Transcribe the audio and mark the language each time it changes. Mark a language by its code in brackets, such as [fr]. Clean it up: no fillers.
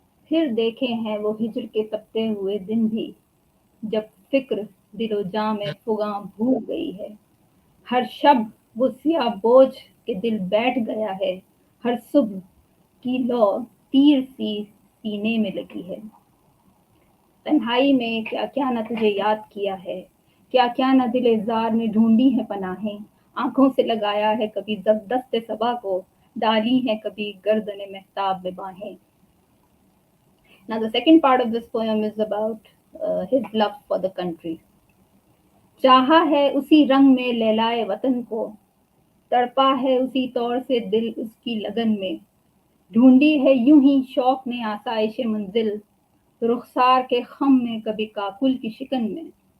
[hi] फिर देखे हैं वो हिजर के तपते हुए दिन भी, जब फिक्र दिलो जा में फुगा भूल गई है, हर शब वो सिया बोझ के दिल बैठ गया है, हर सुबह की लौ तीर सी सीने में लगी है। तन्हाई में क्या क्या न तुझे याद किया है, क्या क्या न दिले जार ने ढूंढी है पनाहें, आंखों से लगाया है कभी दस्त सबा को, डाली है कभी गर्दन मेहताब में बाहें। [en] Now the second part of this poem is about his love for the country. [hi] चाहा है उसी रंग में लैलाए वतन को, तड़पा है उसी तौर से दिल उसकी लगन में, ढूंढी है यूं ही शौक ने आसाइश मंजिल, रुखसार के खम में कभी काकुल की शिकन में,